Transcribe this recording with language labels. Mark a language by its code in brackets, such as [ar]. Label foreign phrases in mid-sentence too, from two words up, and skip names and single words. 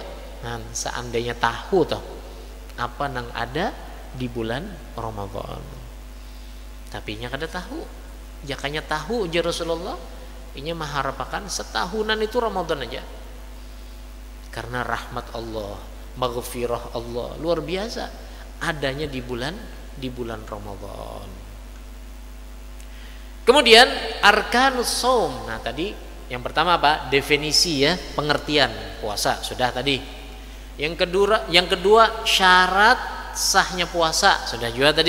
[bjn] Nah, seandainya tahu toh apa nang ada di bulan Ramadan. Tapi nya kada tahu. Jakanya tahu ujar Rasulullah, inya mengharapkan setahunan itu Ramadan aja. [id] Karena rahmat Allah, maghfirah Allah luar biasa adanya di bulan Ramadan. Kemudian [ar] أركان الصوم. [id] Nah, tadi yang pertama apa? Definisi ya, pengertian puasa sudah tadi. Yang kedua syarat sahnya puasa sudah juga tadi.